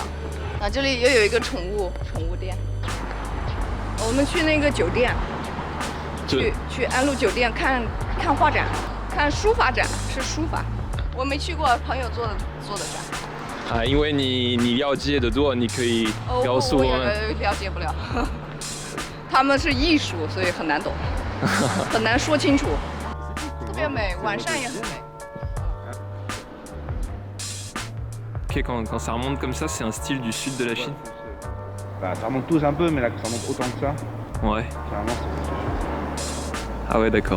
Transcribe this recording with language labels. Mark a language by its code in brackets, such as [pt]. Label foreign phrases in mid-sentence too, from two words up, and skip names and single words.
[zh] 啊，这里也有一个宠物店。我们去那个酒店，去安陆酒店看画展，看书法展，是书法。我没去过，朋友做的展。啊，因为你了解的多，你可以告诉我们。我也了解不了，他们是艺术，所以很难懂，很难说清楚。特别美，晚上也很美。 [fr] Ok, quand ça remonte comme ça, c'est un style du sud de la Chine. Bah, ça remonte tous un peu, mais là, que ça remonte autant que ça, Ouais. carrément, c'est Ah ouais, d'accord.